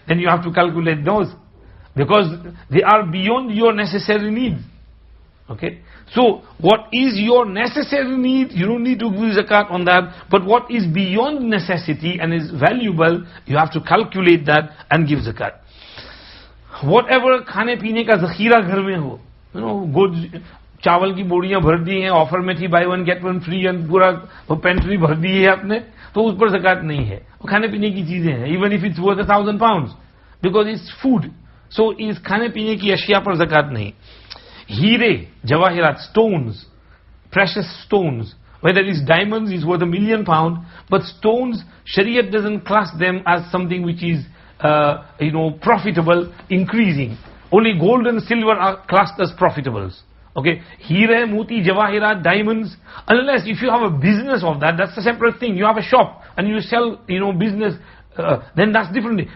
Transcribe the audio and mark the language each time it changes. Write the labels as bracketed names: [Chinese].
[English] Then you have to calculate those, because they are beyond your necessary needs. Okay. So what is your necessary need, you don't need to give zakat on that. But what is beyond necessity and is valuable, you have to calculate that and give zakat. [Hindi] Whatever खाने पीने का ज़ख़ीरा घर में हो, goods, चावल की बोरियां भर दी हैं, ऑफर में थी [English] buy one get one free, and [Hindi] पूरा पेंट्री भर दी है आपने, तो उस पर ज़कात नहीं है. वो खाने पीने की चीजें हैं, [English] Even if it's worth 1,000 pounds, because it's food. [Hindi] सो इस खाने पीने की अशिया पर ज़कात नहीं. हीरे, जवाहिरात, [English] stones, precious stones, whether it's diamonds, is worth 1,000,000 pounds, but stones, Shariat doesn't class them as something which is profitable, increasing. Only gold and silver are classed as profitables. Okay, Hira, Muti, Jawahirat, diamonds, unless if you have a business of that, that's a separate thing. You have a shop and you sell, business then that's different.